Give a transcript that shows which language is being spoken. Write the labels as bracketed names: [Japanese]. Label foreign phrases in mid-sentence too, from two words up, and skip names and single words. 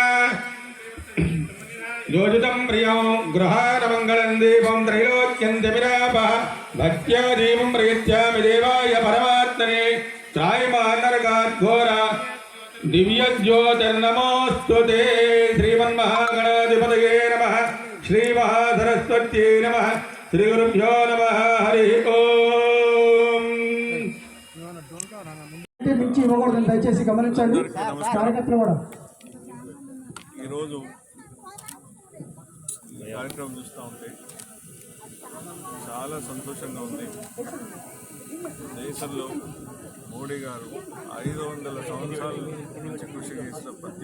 [Sanskrit] योजितं प्रियं गृहाणमङ्गलं दीपं त्रैलोक्यन्त्यमिरापः भक्त्या दीपं प्रयच्छामि देवाय परमात्मने त्रायमानरकाद्घोरा दिव्यज्योतिर्नमोस्तुते श्रीमन्महागणाधिपतये नमः श्रीमहासरस्वत्यै नमः श्रीगुरुभ्यो नमः हरि ओम [Telugu] నుంచి ఇవ్వకూడదని దయచేసి గమనించండి. కార్యకర్తలు కూడా ఈరోజు కార్యక్రమం చూస్తూ ఉంటే చాలా సంతోషంగా ఉంది. దేశంలో మోడీ గారు 500 సంవత్సరాల నుంచి కృషి చేసిన ప్రతి